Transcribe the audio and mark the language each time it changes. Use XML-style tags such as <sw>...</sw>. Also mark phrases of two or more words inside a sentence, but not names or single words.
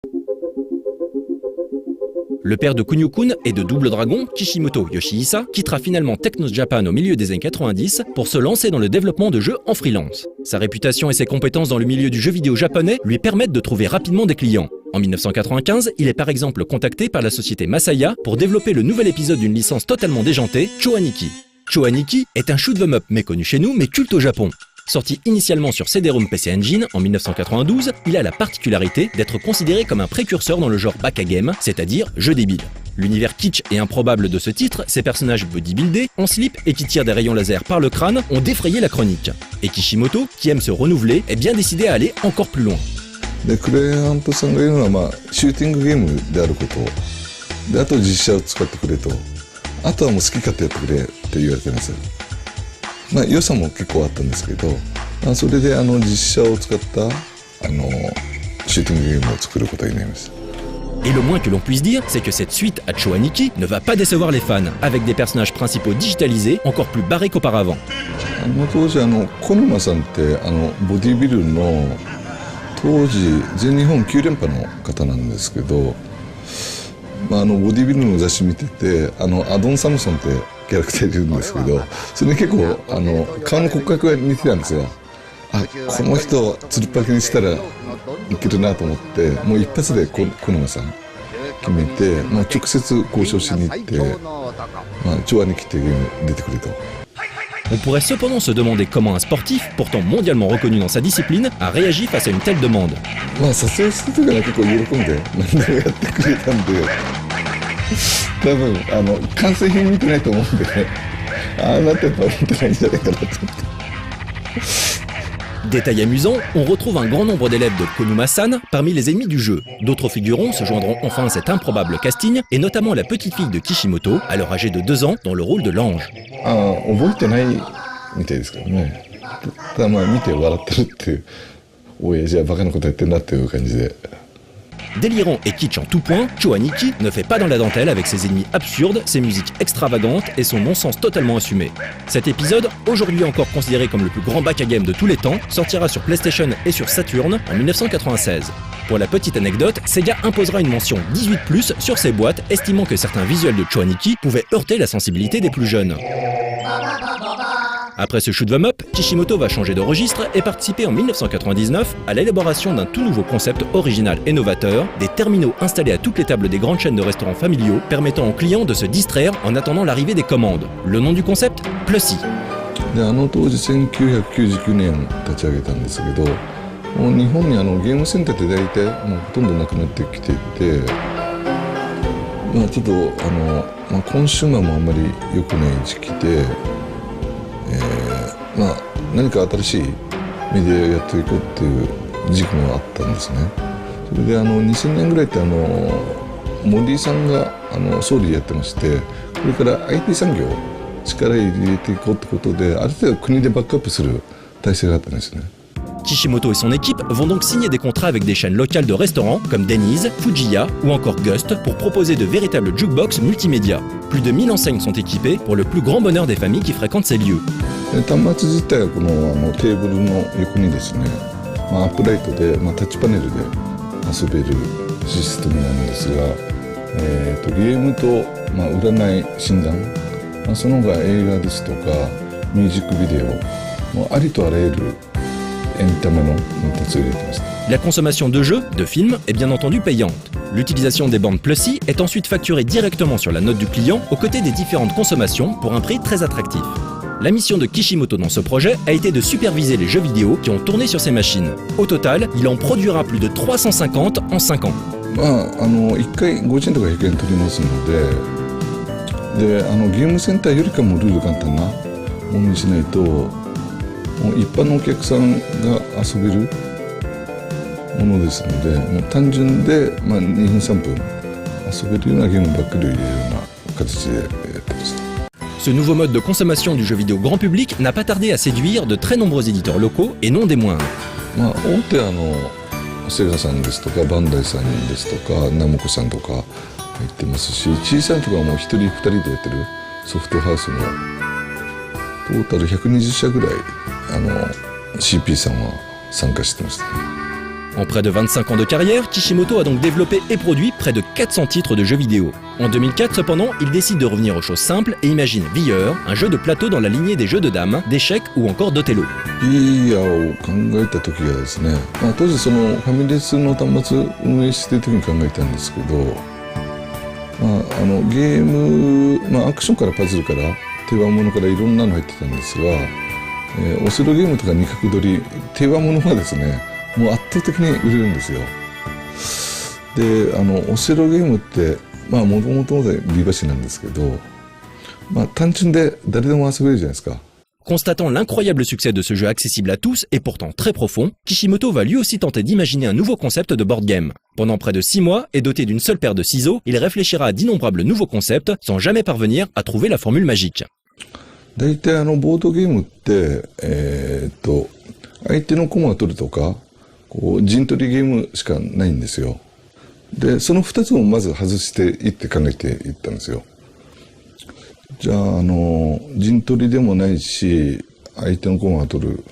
<fr>Le père de Kunio-kun et de Double Dragon, Kishimoto Yoshihisa, quittera finalement Technos Japan au milieu des années 90 pour se lancer dans le développement de jeux en freelance. Sa réputation et ses compétences dans le milieu du jeu vidéo japonais lui permettent de trouver rapidement des clients. En 1995, il est par exemple contacté par la société Masaya pour développer le nouvel épisode d'une licence totalement déjantée, Choaniki. Choaniki est un</fr> <en>shoot 'em up</en> <fr>méconnu chez nous mais culte au Japon. Sorti initialement sur CD-ROM PC Engine en 1992, il a la particularité d'être considéré comme un précurseur dans le genre backgame, c'est-à-dire jeu débile. L'univers kitsch et improbable de ce titre, ses personnages bodybuildés, en slip et qui tirent des rayons laser par le crâne, ont défrayé la chronique. Et Kishimoto, qui aime se renouveler, est bien décidé à aller encore plus loin.</fr> <ja>でクレイハントさんが言うのは、シューティングゲームであることで、あと実写を使ってくれと、あとはもう好き勝手やってくれって言われてるんですよ。良さも結構あったんですけど、それで実写を使ったシューティングゲームを作ることになります。</ja> <fr>Et le moins que l'on puisse dire, c'est que cette suite à Choaniki ne va pas décevoir les fans, avec des personnages principaux digitalisés encore plus barrés qu'auparavant.</fr> <ja>当時小沼さんってボディビルの当時全日本9連覇の方なんですけど、ボディビルの雑誌見ててアドン・サムソンってキャラクターいるんですけど、それに結構顔の骨格が似てたんですよ。この人つるっぱげにしたらいけるなと思って、もう一発で小沼さん決めて、直接交渉しに行って、長安に来てゲーム出てくれと。</ja> <fr>On pourrait cependant se demander comment un sportif, pourtant mondialement reconnu dans sa discipline, a réagi face à une telle demande.</fr> <ja>撮影してたから結構喜んで何でもやってくれたんで、多分完成品見てないと思うんで、ああなってやっぱ思ってないんじゃないかなと思って。</ja> <fr>Détail amusant, on retrouve un grand nombre d'élèves de Konuma-san parmi les ennemis du jeu. D'autres figurants se joindront enfin à cet improbable casting, et notamment la petite fille de Kishimoto, alors âgée de 2 ans, dans le rôle de l'ange.</fr> <ja>覚えてないみたいですからね。ただ見て笑ってるっていう、親父はバカなことやってんなっていう感じで。</ja> <fr>Délirant et kitsch en tout point, Choaniki ne fait pas dans la dentelle avec ses ennemis absurdes, ses musiques extravagantes et son non-sens totalement assumé. Cet épisode, aujourd'hui encore considéré comme le plus grand backgame de tous les temps, sortira sur PlayStation et sur Saturn en 1996. Pour la petite anecdote, Sega imposera une mention 18+, sur ses boîtes, estimant que certains visuels de Choaniki pouvaient heurter la sensibilité des plus jeunes. Après ce</fr> <en>shoot 'em up,</en> <fr>Kishimoto va changer de registre et participer en 1999 à l'élaboration d'un tout nouveau concept original et novateur, des terminaux installés à toutes les tables des grandes chaînes de restaurants familiaux, permettant aux clients de se distraire en attendant l'arrivée des commandes. Le nom du concept, Plussy.</fr> <ja>で当時1999年立ち上げたんですけど、もう日本にゲームセンターって大体もうほとんどなくなってきていて、ちょっとコンシューマーもあんまり良くない時期で。何か新しいメディアをやっていこうっていう時期もあったんですね。それで2000年ぐらいってモディさんが総理やってまして、これから IT 産業力入れていこうってことで、ある程度国でバックアップする体制があったんですね。</ja> <fr>Kishimoto et son équipe vont donc signer des contrats avec des chaînes locales de restaurants comme Denny's, Fujiya ou encore Gust pour proposer de véritables jukebox multimédia. Plus de 1000 enseignes sont équipées pour le plus grand bonheur des familles qui fréquentent ces lieux.</fr> <ja>端末自体はこのテーブルの横にですね、アップライトで、タッチパネルで遊べるシステムなんですが、ゲームと、占い診断、その他映画ですとかミュージックビデオ、もうありとあらゆる</ja> <fr>La consommation de jeux, de films, est bien entendu payante. L'utilisation des bandes Plussy est ensuite facturée directement sur la note du client aux côtés des différentes consommations pour un prix très attractif. La mission de Kishimoto dans ce projet a été de superviser les jeux vidéo qui ont tourné sur ces machines. Au total, il en produira plus de 350 en 5 ans.</fr> <ja>1 回50円とか100円取りますので、ゲームセンターよりかもルール簡単なものにしないと、一般のお客さんが遊べるものですので、もう単純で、2分3分遊べるようなゲームばっかりを入れるような形でやってました。</ja> <fr>Ce nouveau mode de consommation du jeu vidéo grand public n'a pas tardé à séduire de très nombreux éditeurs locaux et non des moindres.</fr> <ja>大手セガさんですとかバンダイさんですとかナムコさんとか入ってますし、小さいとこはもう1人2人でやってるソフトハウスもトータル120社ぐらいCP さんは参加してましたね。</ja> <fr>En près de 25 ans de carrière, Kishimoto a donc développé et produit près de 400 titres de jeux vidéo. En 2004 cependant, il décide de revenir aux choses simples et imagine VR, un jeu de plateau dans la lignée des jeux de dames, d'échecs ou encore d'Othello.</fr> <ja>VR を考えた時がですね、当時そのファミレスの端末運営している時に考えたんですけど、ゲーム、アクションからパズルから定番ものからいろんなの入ってたんですが、オセロゲームとか二角取り定番ものはですね、もう圧倒的に売れるんですよ。で、オセロゲームってもともとでビバシなんですけど、単純で誰でも遊べるじゃないですか。</ja> <fr>Constatant l'incroyable succès de ce jeu accessible à tous et pourtant très profond, Kishimoto va lui aussi tenter d'imaginer un nouveau concept de</fr> <en>board game.</en> <fr>Pendant près de 6 mois, et doté d'une seule paire de ciseaux, il réfléchira à d'innombrables nouveaux concepts sans jamais parvenir à trouver la formule magique.</fr> <ja>大体ボードゲームって、相手の駒を取るとか、陣取りゲームしかないんですよ。で、その2つをまず外していって考えていったんですよ。じゃあ、陣取りでもないし、相手の駒を取る。</ja>